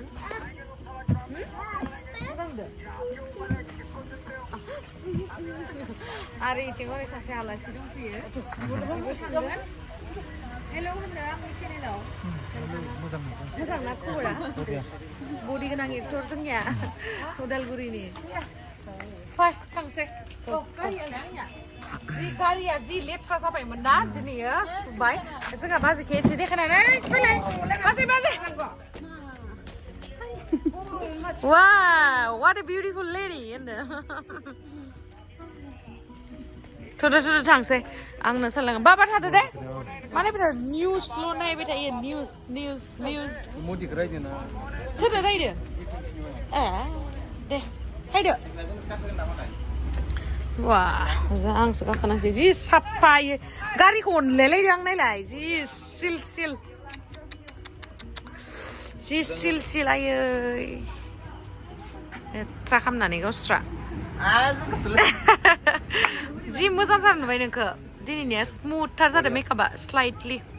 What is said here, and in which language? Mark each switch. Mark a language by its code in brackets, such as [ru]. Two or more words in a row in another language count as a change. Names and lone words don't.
[brx] मोजां नुदों आरो इथिं हरै सासे आलासि दंफैयो थांगोन हेल' होनदों आंनि चेनेलाव मोजां ना खबरा बडि गोनां एक्टर जोंनिया उदालगुरिनि फै थांसै जि गारिया जि लेथ्रा जाबायमोन ना दिनैयो सुबाय जोंहा बाजैखौ एसे देखायनानै फैलाय बाजै [en] Wow, what a beautiful lady [brx] थुदो थांसै आंनो सानलाङो बाबा थादो दे माने निउसल' नायबाय थायो निउस सोरदो रायदो दे हायदो वा आंसो गाखोनांसै जि साफायो गारिखौ अनलायलायदों आं नायलाय जि सिल आयै लेथ्रा खालामनानै गावस्रा जि मोजांथार नुबाय नोंखौ दिनैनिया स्मुथथार जादों मेकआपा स्लाइटलि